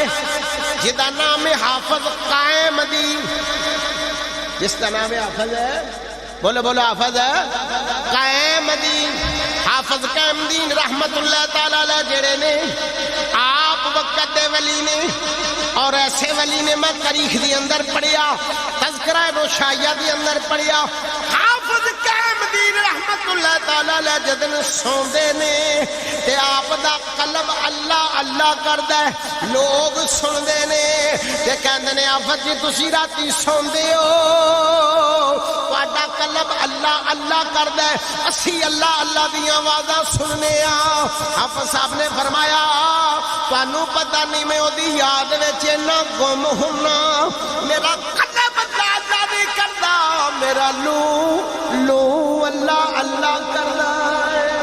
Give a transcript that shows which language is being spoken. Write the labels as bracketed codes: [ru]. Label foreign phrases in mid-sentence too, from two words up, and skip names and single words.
[pa] جدا نام حافظ قائم دین، [ur] جس کا نام حافظ ہے، [pa] بولو بولو حافظ ہے قائم دین، حافظ قائم دین [ar] رحمت اللہ تعالیٰ علیہ [pa] جڑے نے آپ وقت دے ولی نے، اور ایسے ولی نے میں تاریخ دی اندر پڑھیا، تذکرہ نوشائیہ دی اندر پڑھیا، حافظ قائم دین [ar] رحمت اللہ تعالیٰ علیہ [pa] جدن سوندے نے تے آپ دا قلب اللہ اللہ کردہ ہے، لوگ سندے نے تے کہندے نے حافظ جی تسی راتی سوندے ہو تہاڈا قلب اللہ اللہ کردہ ہے، اسی اللہ اللہ دی آوازاں سننے آ۔ حافظ صاحب نے فرمایا تانوں پتہ نہیں میں او دی یاد وچ نہ گم ہونا، میرا قلب دادا نہیں کردا، میرا لو لو اللہ اللہ کردا ہے،